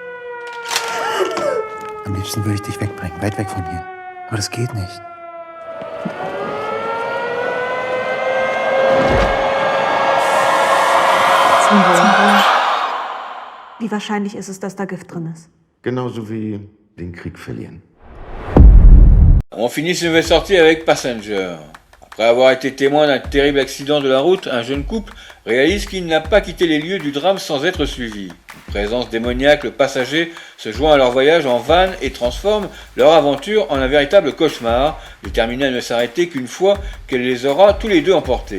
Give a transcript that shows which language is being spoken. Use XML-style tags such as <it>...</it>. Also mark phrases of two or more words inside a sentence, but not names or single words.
<de>Am liebsten würde ich dich wegbringen, weit weg von hier. Aber das geht nicht. Zum Wohl. Wie wahrscheinlich ist es, dass da Gift drin ist? Genauso wie den Krieg verlieren.</de> <fr>On finit cette nouvelle sortie avec Passenger. Après avoir été témoin d'un terrible accident de la route, un jeune couple réalise qu'il n'a pas quitté les lieux du drame sans être suivi. Une présence démoniaque, le passager, se joint à leur voyage en van et transforme leur aventure en un véritable cauchemar, déterminé à ne s'arrêter qu'une fois qu'elle les aura tous les deux emportés.</fr>